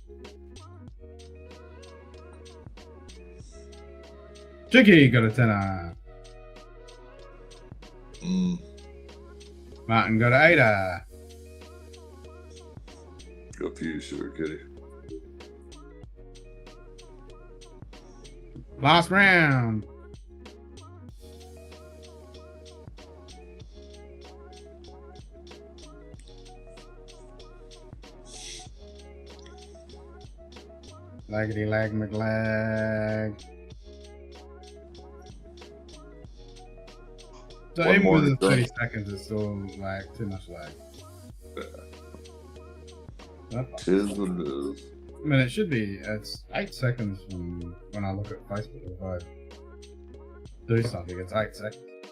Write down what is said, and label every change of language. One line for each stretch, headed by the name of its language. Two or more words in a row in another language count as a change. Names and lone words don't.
English: Chicky got a 10. Martin got an 8. Go for you, Sugar Kitty. Last round. Laggity lag McLag. So One even more with the to 30 drink. seconds, it's still lag, too much lag. Tis what it is. I mean, it should be. It's 8 seconds from when I look at Facebook. If I do something, it's 8 seconds.